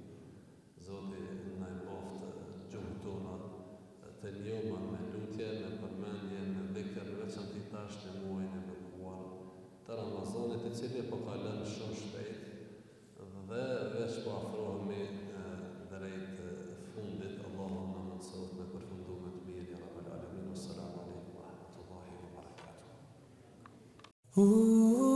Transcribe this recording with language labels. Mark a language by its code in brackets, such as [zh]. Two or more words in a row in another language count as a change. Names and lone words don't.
[sq] Zoti na e boft gjuhën tona të njoma me lutje, me përmendje, me dhikr, veçantisht në muajin e bekuar të Ramazanit, i cili po kalon shumë shpejt. Dhe veç po afrohemi drejt fundit, Allahu na mëson me përfundume të mirë, [ar] يا رب العالمين. السلام عليكم ورحمة الله وبركاته.